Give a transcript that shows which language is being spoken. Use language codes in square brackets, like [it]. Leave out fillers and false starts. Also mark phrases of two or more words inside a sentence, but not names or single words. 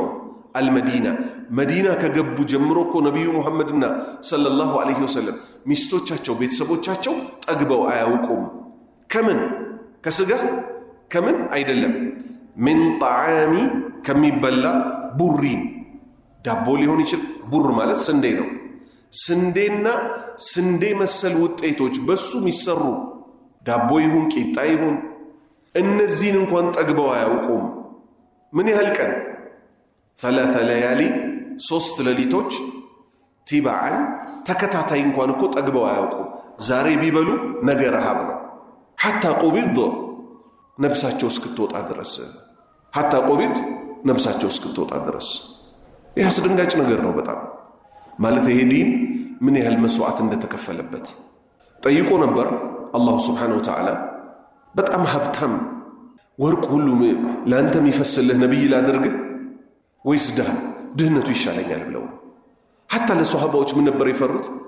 [am] አልመዲና መዲና ከገቡ ጀምሮ እኮ ነቢዩ ሙሐመድና [ar] صلى الله عليه وسلم [am] ሚስቶቻቸው ቤተሰቦቻቸው ጠግበው አያውቁም ከምን ከስጋ ከምን አይደለም ምን ጣዓሚ ከሚበላ ቡሪን ዳቦ ሊሆን ይችላል ቡር ማለት ስንዴ ነው ስንዴና ስንዴ መሰል ውጤቶች በሱ የሚሰሩ ዳቦ ይሁን ቂጣ ይሁን እነዚህን እንኳን ጠግበው አያውቁም ምን ያህል ቀን [ar] ثلاث ليالي [am] 3 ሌሊቶች ቲባዓን ተከታታይ እንኳን እኮ ጠግበው አያውቁም ዛሬ ቢበሉ ነገ ረሃብ ነው [ar] حتى قبض [am] ነብሳቸው እስክትወጣ ድረስ [ar] حتى قبض [am] ነብሳቸው እስክትወጣ ድረስ ይህ አስደንጋጭ ነገር ነው በጣም ማለት ይሄ ዲን ምን ያህል መስዋዕት እንደተከፈለበት ጠይቆ ነበር አላህ [ar] سبحانه وتعالى [am] በጣም ሀብታም ወርቅ ሁሉ ላንተ የሚፈስልህ ነብይ ላድርግ ወይስ ድህነቱ ይሻለኛል ብለው حتى ለሷሃባዎች ምን ነበር የፈሩት